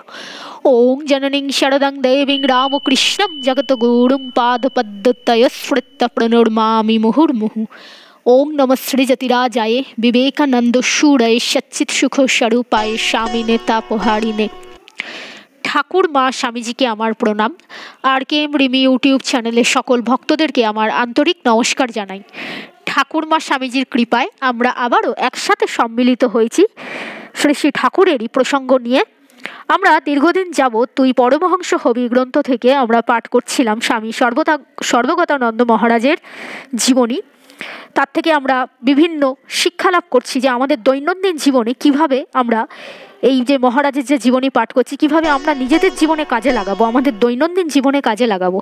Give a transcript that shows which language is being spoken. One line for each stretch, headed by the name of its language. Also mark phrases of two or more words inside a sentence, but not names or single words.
Sanskrit: ओं जननीं शरदं देवीं रामकृष्णं जगद्गुरुं पादपद्मतयस्मृत्य प्रणमामि मुहुर्मुहुः। ओं नमः श्रीजतिराजाय विवेकानंदसूरय सच्चित्सुखस्वरूपाय स्वामिने तापहारिणे।
Bangla: ঠাকুর মা স্বামীজী কে আমার প্রণাম। RKM রিমি ইউটিউব চ্যানেলে সকল ভক্তদেরকে আমার আন্তরিক নমস্কার জানাই। ঠাকুর মা স্বামীজীর কৃপায় আমরা আবারও একসাথে সম্মিলিত হয়েছি শ্রী শ্রী ঠাকুরেরই প্রসঙ্গ নিয়ে। আমরা দীর্ঘদিন যাবৎ দুই পরমহংস হবি গ্রন্থ থেকে আমরা পাঠ করছিলাম স্বামী সর্বগতানন্দ মহারাজের জীবনী। তার থেকে আমরা বিভিন্ন শিক্ষা লাভ করছি যে আমাদের দৈনন্দিন জীবনে কিভাবে আমরা এই যে মহারাজের যে জীবনী পাঠ করছি কিভাবে আমরা নিজেদের জীবনে কাজে লাগাবো, আমাদের দৈনন্দিন জীবনে কাজে লাগাবো।